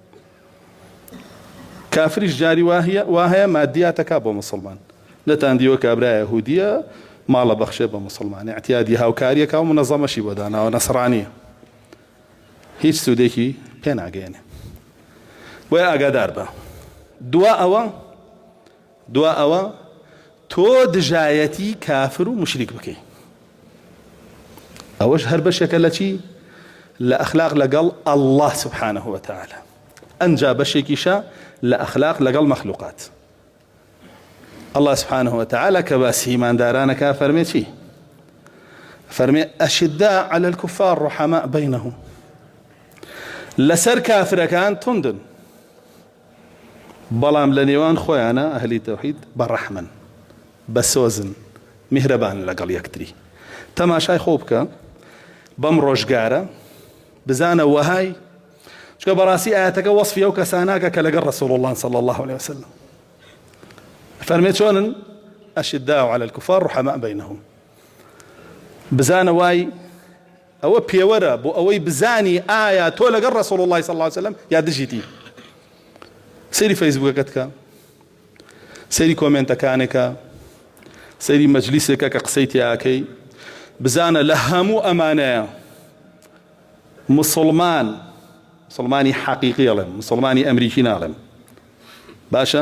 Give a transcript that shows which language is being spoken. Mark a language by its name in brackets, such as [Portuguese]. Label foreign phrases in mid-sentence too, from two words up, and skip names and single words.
[Central Kurdish] کافریش جاری واهەیە مادیاتەکە بۆ مسلمان نەتان دیوە کابرا یەهودیە ماڵە بەخشێ بە مسلمان اعتیادی هاوکاریەکە و منەظەمەشی بۆ داناوە نەسڕانیە هیچ سوودێکی پێ ناگەێنێ بۆیە ئاگادار بە دوا ئەوە تۆ دژایەتی کافر و مشریک بکەی ئەوەش هەر بەشێکە لە چی لە ئەخلاق لەگەڵ [Arabic] الله سبحانه وتعالى [Central Kurdish] ئەنجا بەشێکیشە لە ئەخلاق لەگەڵ مەخلوقات [Arabic] الله سبحانه وتعالى [Central Kurdish] کە باسی ئیماندارانەکە فەرمێ چی فەرمێ [Arabic] ئەشداء على الكفار رحماء بينهم [Central Kurdish] لەسەر کافرەکان توندن بەڵام لە نێوان خۆیانە ئەهلی تەوحید بەڕەحمن بەسۆزن میهرەبان لەگەڵ یەکتری تەماشای خۆ بکە بەم ڕۆژگارە بزانە وەهای چکە بەڕاستی ئاەتەکە وەصفی ئەو کەساناکە کە لەگەڵ ڕەسوڵ الله [Arabic] صلى الله عليه وسلم [Central Kurdish] فەرمێ چۆنن [Arabic] ئەشداء على الكفار رحماء بينهم [Central Kurdish] بزانە وای ئەوە پێوەرە بۆ ئەوەی بزانی ئایا تۆ لەگەڵ ڕەسوڵ الله [Arabic] صلی الله عليه وسلم [Central Kurdish] یا دژیتی. سەیری فەیسبووکەکەت کە، سەیری کۆمێنتەکانێکە، سەیری مەجلیسێکە کە قسەی تیاکەی، بزانە لە هەموو ئەمانەیە مسلمانی حەقیقی ئەڵێم، مسلمانی ئەمریکی ناڵێم، باشە؟